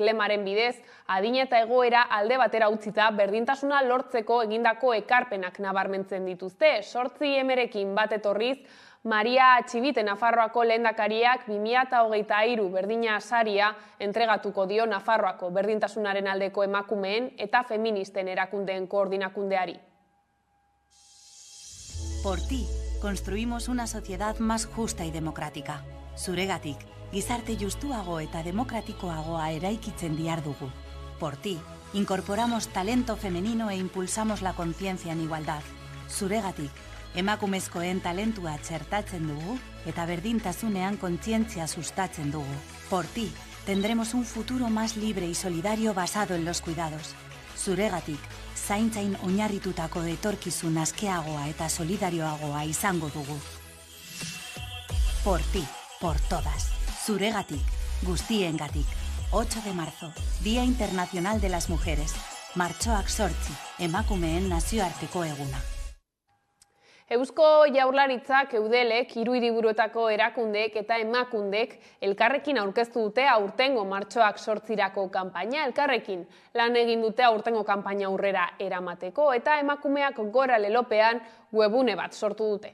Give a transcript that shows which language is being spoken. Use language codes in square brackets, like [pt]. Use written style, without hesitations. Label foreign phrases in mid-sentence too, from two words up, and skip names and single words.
[eu] Lemaren bidez, adina eta egoera alde batera utzita berdintasuna lortzeko egindako ekarpenak nabarmentzen dituzte. 8 emerekin bat etorriz, Maria Txibite Nafarroako lehendakariak 2023 berdina saria entregatuko dio Nafarroako berdintasunaren aldeko emakumeen eta feministen erakundeen koordinakundeari. [es] Por ti, construimos una sociedad más justa y democrática. [eu] Zuregatik, gizarte justuago eta demokratikoagoa eraikitzen diardugu. [es] Por ti, incorporamos talento femenino e impulsamos la conciencia en igualdad. [eu] Zuregatik, emakumezkoen talentua txertatzen dugu eta berdintasunean kontzientzia sustatzen dugu. [es] Por ti, tendremos un futuro más libre y solidario basado en los cuidados. [eu] Zuregatik, zaintzain oinarritutako etorkizun askeagoa eta solidarioagoa izango dugu. [es] Por ti, por todas. [eu] Zuregatik, guztiengatik. [es] 8 de marzo, Día Internacional de las Mujeres. [eu] Martxoak 8, emakumeen nazioarteko eguna. Eusko Jaurlaritzak, Eudelek, 3 hiriburuetako erakundeek eta emakundek elkarrekin aurkeztu dute aurtengo martxoak 8rako kanpaina. Elkarrekin lan egin dute aurtengo kanpaina aurrera eramateko eta emakumeak gora lelopean webune bat sortu dute.